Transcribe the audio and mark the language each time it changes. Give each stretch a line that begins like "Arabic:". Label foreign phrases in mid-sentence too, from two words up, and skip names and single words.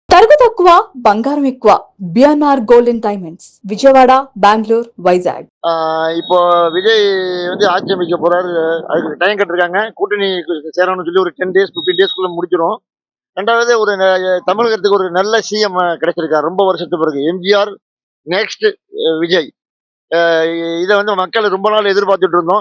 Telugu: నగదు తక్కువ బంగారం ఎక్కువ బిఎన్ఆర్ గోల్డ్ అండ్ డైమండ్స్ విజయవాడ బెంగళూరు వైజాగ్.
Tamil: இப்போ விஜய் வந்து ஆட்சி அமைக்க போறாரு. அதுக்கு டைம் கட்டிருக்காங்க. கூட்டணி சேரணும்னு சொல்லி ஒரு
English: 10 days 15 days
Tamil: முடிச்சிடும். ரெண்டாவது ஒரு தமிழகத்துக்கு ஒரு நல்ல சிஎம் கிடைச்சிருக்காரு ரொம்ப வருஷத்துக்கு பிறகு. எம்ஜிஆர் நெக்ஸ்ட் விஜய். இதை வந்து மக்கள் ரொம்ப நாள் எதிர்பார்த்துட்டு இருந்தோம்.